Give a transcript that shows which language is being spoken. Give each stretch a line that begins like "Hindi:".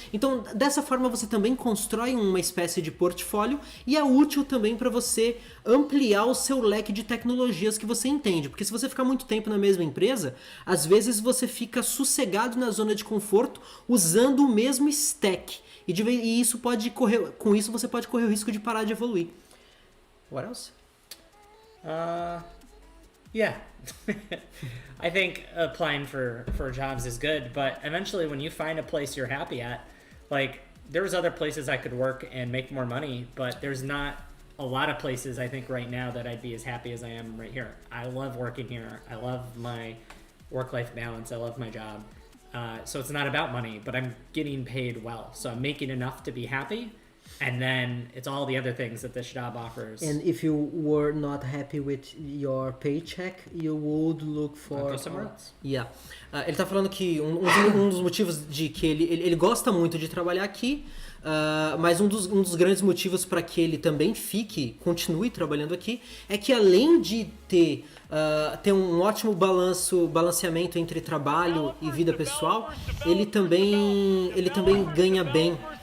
Portuguese: Então, dessa forma você também constrói uma espécie de portfólio, e é útil também para você ampliar o seu leque de tecnologias que você entende, porque se você ficar muito tempo na mesma empresa, às vezes você fica sossegado na zona de conforto usando o mesmo stack, e isso com isso você pode correr o risco de parar de evoluir.
English: What else? Yeah. I think applying for jobs is good, but eventually when you find a place you're happy at, like there's other places I could work and make more money, but there's not a lot of places I think right now that I'd be as happy as I am right here. I love working here. I love my work-life balance. I love my job. So it's not about money, but I'm getting paid well. So I'm making enough to be happy. And then it's all the other things that this job offers. And if you were not happy with your paycheck, you would look for... Go somewhere else. Yeah.
Portuguese: Ele tá falando que um dos motivos de que ele gosta muito de trabalhar aqui, mas um dos grandes motivos para que ele também continue trabalhando aqui, é que além de ter um ótimo balanceamento entre trabalho e vida pessoal, ele também ganha bem.